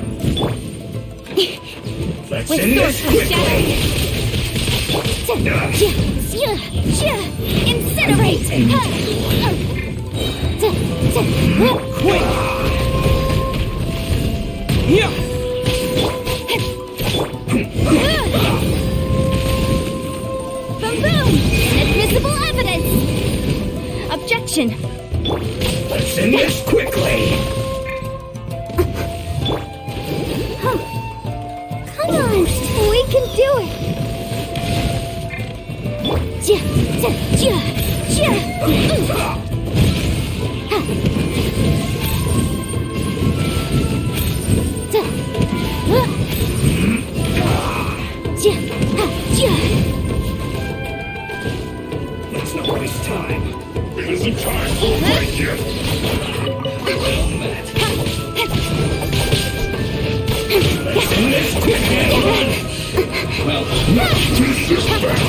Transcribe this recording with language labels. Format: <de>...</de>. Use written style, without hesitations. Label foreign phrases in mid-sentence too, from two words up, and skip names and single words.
<en>Let's With end sword this from shadow. quickly! Da, ja, ja, ja. Incinerate. Ha. Da, da, ha. Quick! Yeah! Boom, boom. Inadmissible evidence. Objection. Let's end this quickly! Come on, we can do it. Ja, ja, ja, ja. Ha. Da. Ja, ha, ja. Let's not waste time. It isn't time for a break yet. Let's end this quickly! Well, not disrespect.</en>